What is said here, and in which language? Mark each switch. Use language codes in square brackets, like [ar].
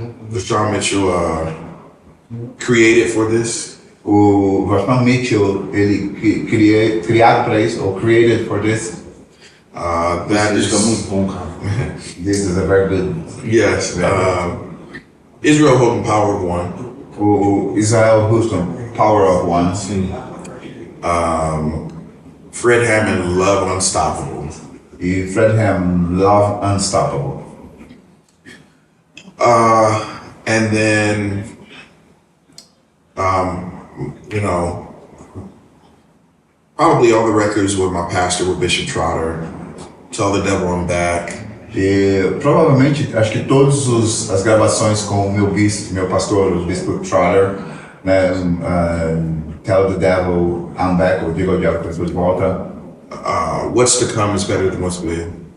[en] Vashawn Mitchell created for this. [pt] O Vashawn Mitchell, ele criado para isso, ou [en] created for this. That [pt] Esse disco é [en] is, [pt] muito bom, cara. [en] This is a very good. yes. Israel Hogan Power of One. [pt] O Israel Houston, Power of One. Sim. [en] Fred Hammond, Love Unstoppable. [pt] E Fred Hammond, Love Unstoppable. [en] And then, probably all the records with my pastor, with Bishop Trotter, Tell the Devil I'm Back. [pt] E provavelmente, acho que todas as gravações com o meu pastor, o Bispo Trotter, né, Tell the Devil I'm Back, ou Diga ao Diabo que eu estou de volta. [en] What's to Come is better than What's Been.